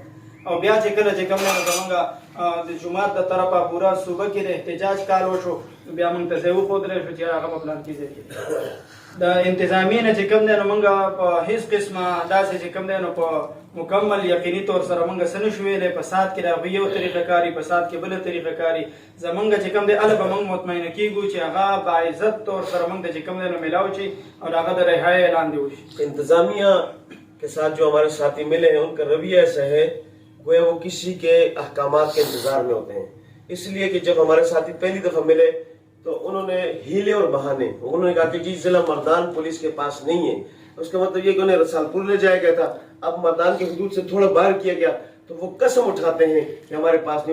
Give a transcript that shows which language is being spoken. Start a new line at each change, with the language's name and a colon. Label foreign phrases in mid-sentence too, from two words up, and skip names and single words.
Pashto: او بیا چې کله چې کوم دی نو زموږ د جومات د طرفه پوره صوبه کې د احتجاج کال وشو، بیا موږ ته ځای وښودلی شو چې هغه په پلان کې ځای کې د انتظامیې نه چې کوم دی نو موږ په هېڅ قسمه داسې چې کوم دی نو په مکمل یقیني طور سره موږ څه نه شو ویلی. په سات کې د هغوی یو طریقه کاري، په سات کې بله طریقه کاري. زموږ چې کوم دی هله به موږ مطمئنه کېږو چې هغه باعزت طور سره موږ ته چې کوم دی نو میلاو شي او د هغه د رهایۍ اعلان دې وشي.
Urdu: انتظامیہ کے ساتھ جو ہمارے ساتھی ملے ہیں ان کا رویہ ایسا ہے گویا وہ کسی کے احکامات کے انتظار میں ہوتے ہیں. اس لیے کہ جب ہمارے ساتھی پہلی دفعہ ملے تو انہوں نے ہیلے اور بہانے، انہوں نے کہا کہ جی ضلع مردان پولیس کے پاس نہیں ہے. اس کا مطلب یہ کہ انہیں رسال پور لے جایا گیا تھا، اب مردان کی حدود سے تھوڑا باہر کیا گیا تو وہ قسم اٹھاتے ہیں کہ ہمارے پاس نہیں.